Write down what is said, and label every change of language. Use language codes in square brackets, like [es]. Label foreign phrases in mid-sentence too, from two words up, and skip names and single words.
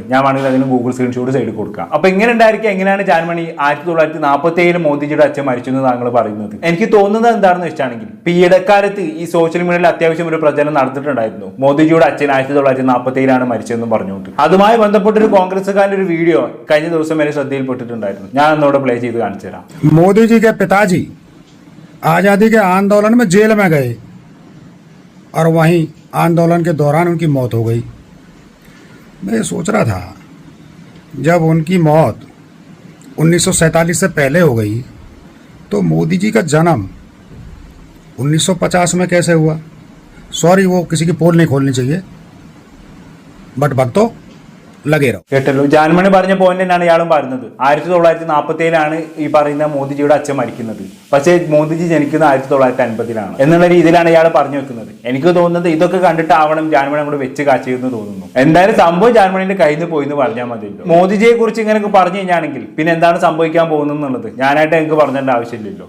[ml] ഞാൻ വേണമെങ്കിൽ അതിന് ഗൂഗിൾ [en] screenshot side [ml] കൊടുക്കാം. അപ്പൊ ഇങ്ങനെ ഉണ്ടായിരിക്കും എങ്ങനെയാണ് ജാൻമണി 1947 മോദിജിയുടെ അച്ഛൻ മരിച്ചു എന്ന് താങ്കൾ പറയുന്നത്? എനിക്ക് തോന്നുന്നത് എന്താണെന്ന് വെച്ചാണെങ്കിൽ ഈ ഇടക്കാലത്ത് ഈ [en] social media [ml] അത്യാവശ്യം ഒരു പ്രചരണം നടത്തിയിട്ടുണ്ടായിരുന്നു. മോദിജിയുടെ അച്ഛൻ 1947 മരിച്ചതെന്ന് പറഞ്ഞുകൊണ്ട്. അതുമായി ബന്ധപ്പെട്ട ഒരു കോൺഗ്രസ്സുകാരുടെ ഒരു വീഡിയോ കഴിഞ്ഞ ദിവസം വരെ ശ്രദ്ധയിൽപ്പെട്ടിട്ടുണ്ടായിരുന്നു. ഞാൻ ഒന്നുകൂടെ പ്ലേ ചെയ്ത് കാണിച്ചു തരാം. [hi] മോദിജി के पिताजी आज़ादी के आंदोलन में जेल में गए और वहीं आंदोलन के दौरान उनकी मौत हो गई। मैं ये सोच रहा था जब उनकी मौत 1947 से पहले हो गई तो मोदी जी का जन्म 1950 में कैसे हुआ? सॉरी, वो किसी की पोल नहीं खोलनी चाहिए, बट भक्तों लगे रहो. [ml] കേട്ടല്ലോ, ജാൻമണി പറഞ്ഞ പോയിന്റ് തന്നെയാണ് ഇയാളും പറയുന്നത്. 1947 ഈ പറയുന്ന മോദിജിയുടെ അച്ഛൻ മരിക്കുന്നത്. പക്ഷേ മോദിജി ജനിക്കുന്ന 1950 എന്നുള്ള രീതിയിലാണ് ഇയാൾ പറഞ്ഞു വെക്കുന്നത്. എനിക്ക് തോന്നുന്നത് ഇതൊക്കെ കണ്ടിട്ടാവണം ജാൻമണി അങ്ങോട്ട് വെച്ച് കാച്ചിയെന്ന് തോന്നുന്നു. എന്തായാലും സംഭവം ജാൻമണിന്റെ കയ്യിൽ നിന്ന് പോയി എന്ന് പറഞ്ഞാൽ മതിയല്ലോ. മോദിജിയെ കുറിച്ച് ഇങ്ങനെ പറഞ്ഞു കഴിഞ്ഞാണെങ്കിൽ പിന്നെ എന്താണ് സംഭവിക്കാൻ പോകുന്നത് ഞാനായിട്ട് എനിക്ക് പറഞ്ഞേണ്ട ആവശ്യമില്ലല്ലോ.